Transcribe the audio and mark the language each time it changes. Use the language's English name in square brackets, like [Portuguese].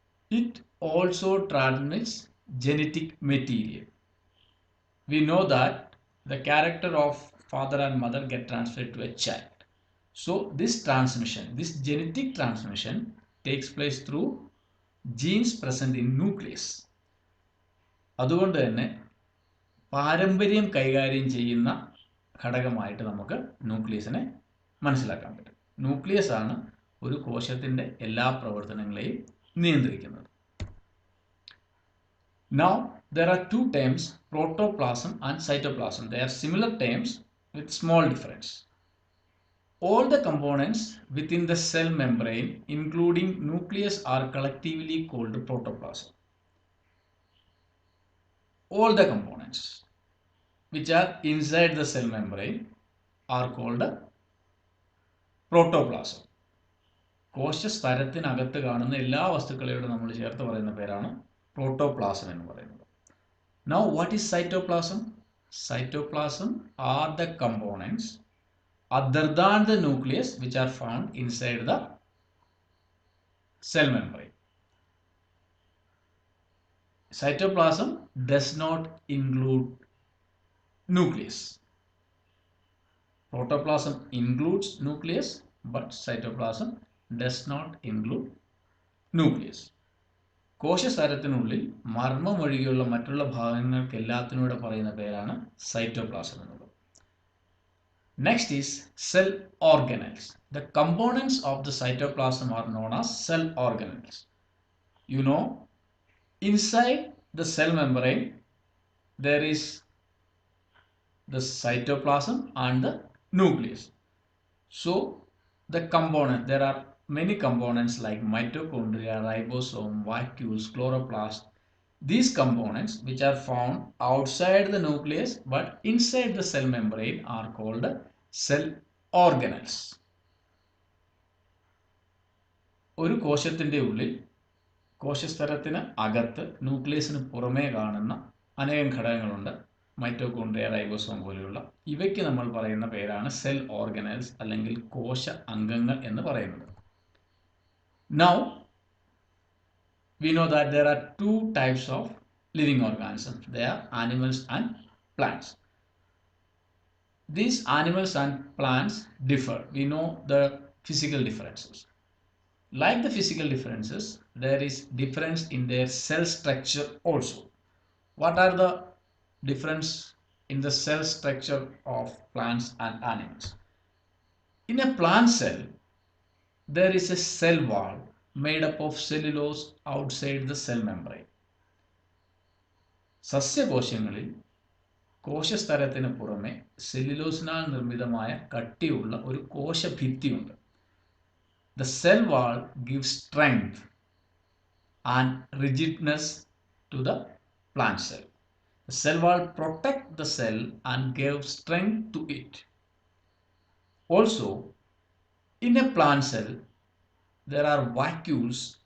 [English] It also transmits genetic material. We know that the character of father and mother get transferred to a child. So this transmission, this genetic transmission takes place through genes present in nucleus. [Malayalam] അതുകൊണ്ട് തന്നെ പാരമ്പര്യം കൈകാര്യം ചെയ്യുന്ന ഘടകമായിട്ട് നമുക്ക് ന്യൂക്ലിയസിനെ മനസ്സിലാക്കാൻ പറ്റും. Nucleus ആണ് ഒരു കോശത്തിൻ്റെ എല്ലാ പ്രവർത്തനങ്ങളെയും നിയന്ത്രിക്കുന്നത്. [English] Now there are two terms, protoplasm and cytoplasm. They are similar terms with small difference. All the components within the cell membrane, including nucleus, are collectively called protoplasm. All the components which are inside the cell membrane are called protoplasm. [Malayalam] കോശസ്തരത്തിനകത്ത് കാണുന്ന എല്ലാ വസ്തുക്കളെയോടും നമ്മൾ ചേർത്ത് പറയുന്ന പേരാണ് protoplasm എന്ന് പറയുന്നത്. [English] Now what is cytoplasm? Cytoplasm are the components other than the nucleus which are found inside the cell membrane. Cytoplasm does not include nucleus. Protoplasm includes nucleus, but cytoplasm does not include nucleus. [Malayalam] കോശസ്തരത്തിനുള്ളിൽ മർമ്മം ഒഴികെയുള്ള മറ്റുള്ള ഭാഗങ്ങൾക്ക് എല്ലാത്തിനൂടെ പറയുന്ന പേരാണ് cytoplasm എന്നുള്ളത്. [English] Next is cell organelles. The components of the cytoplasm are known as cell organelles. You know, inside the cell membrane there is the cytoplasm and the nucleus. So the component, there are many components like mitochondria, ribosome, vacuoles, chloroplast. These components which are found outside the nucleus but inside the cell membrane are called cell organelles. [Malayalam] ഒരു കോശത്തിൻ്റെ ഉള്ളിൽ കോശസ്തരത്തിന് അകത്ത് ന്യൂക്ലിയസിന് പുറമേ കാണുന്ന അനേകം ഘടകങ്ങളുണ്ട്. Mitochondria, ribosome പോലെയുള്ള ഇവയ്ക്ക് നമ്മൾ പറയുന്ന പേരാണ് സെൽ ഓർഗനൽസ് അല്ലെങ്കിൽ കോശ അംഗങ്ങൾ എന്ന് പറയുന്നത്. [English] Now we know that there are two types of living organisms. They are animals and plants. These animals and plants differ. We know the physical differences. Like the physical differences, there is difference in their cell structure also. What are the difference in the cell structure of plants and animals? In a plant cell, there is a cell wall made up of cellulose outside the cell membrane. [Malayalam] സസ്യകോശങ്ങളിൽ കോശസ്തരത്തിന് പുറമെ സെല്ലുലോസിനാൽ നിർമ്മിതമായ കട്ടിയുള്ള ഒരു കോശഭിത്തിയുണ്ട്. [English] The cell wall gives strength and rigidness to the plant cell. The cell wall protects the cell and gives strength to it. Also, in a plant cell, there are vacuoles.